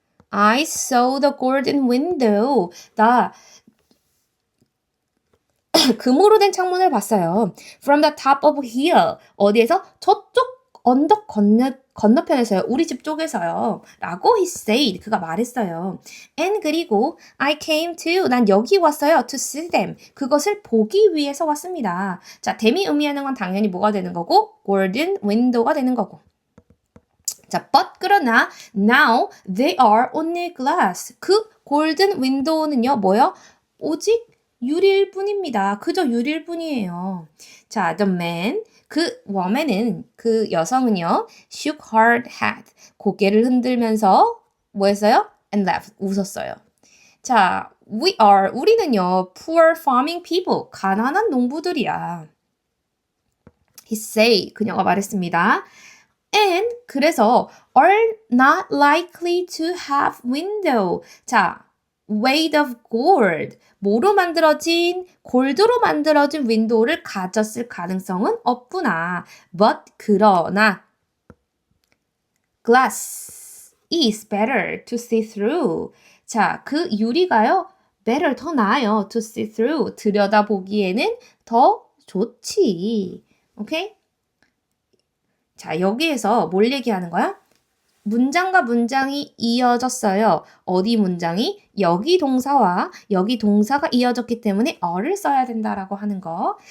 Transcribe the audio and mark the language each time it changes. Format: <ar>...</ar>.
<en>I saw the golden window.</en> <ko>나 금으로 된 창문을 봤어요.</ko> <en>From the top of hill.</en> <ko>어디에서? 저쪽 언덕 건너편에서요. 우리 집 쪽에서요. 라고</ko> <en>he said.</en> <ko>그가 말했어요.</ko> <en>And</en> <ko>그리고</ko> <en>I came to.</en> <ko>난 여기 왔어요.</ko> <en>To see them.</en> <ko>그것을 보기 위해서 왔습니다. 자, them이 의미하는 건 당연히 뭐가 되는 거고? golden window가 되는 거고.</ko> <en>자, but</en> <ko>그러나</ko> <en>now they are only glass.</en> <ko>그 golden window는요. 뭐요? 오직 유리일 뿐입니다. 그저 유리일 뿐이에요. 자,</ko> <en>the man,</en> <ko>그 woman은, 그 여성은요,</ko> <en>shook her head,</en> <ko>고개를 흔들면서 뭐 했어요?</ko> <en>And laughed,</en> <ko>웃었어요. 자, 우리는요,</ko> <en>poor farming people,</en> <ko>가난한 농부들이야.</ko> <en>He said,</en> <ko>그녀가 말했습니다.</ko> <en>And,</en> <ko>그래서,</ko> <en>are not likely to have window.</en> <ko>자,</ko> <en>made of gold.</en> <ko>뭐로 만들어진? 골드로 만들어진 윈도우를 가졌을 가능성은 없구나.</ko> <en>But</en> <ko>그러나</ko> <en>glass is better to see through.</en> <ko>자, 그 유리가요. better 더 나아요.</ko> <en>to see through.</en> <ko>들여다보기에는 더 좋지. 오케이? 자, 여기에서 뭘 얘기하는 거야? 문장과 문장이 이어졌어요. 어디 문장이? 여기 동사와 여기 동사가 이어졌기 때문에 어를 써야 된다라고 하는 거.</ko>